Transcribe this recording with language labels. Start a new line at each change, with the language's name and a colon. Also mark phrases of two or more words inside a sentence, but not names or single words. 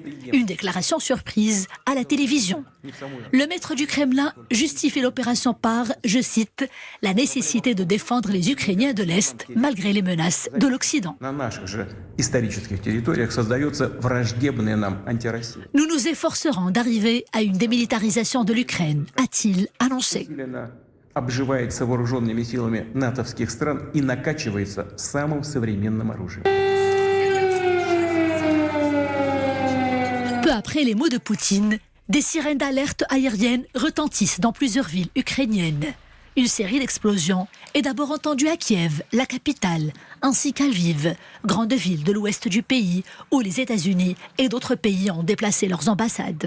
French: Une déclaration surprise à la télévision. Le maître du Kremlin justifie l'opération par, je cite, « la nécessité de défendre les Ukrainiens de l'Est malgré les menaces de l'Occident ». Nous nous efforcerons d'arriver à une démilitarisation de l'Ukraine, a-t-il annoncé.
Russian: Обживается вооруженными силами натовских стран и накачивается самым современным оружием.
French: Peu après les mots de Poutine, des sirènes d'alerte aérienne retentissent dans plusieurs villes ukrainiennes. Une série d'explosions est d'abord entendue à Kiev, la capitale, ainsi qu'à Lviv, grande ville de l'ouest du pays, où les États-Unis et d'autres pays ont déplacé leurs ambassades.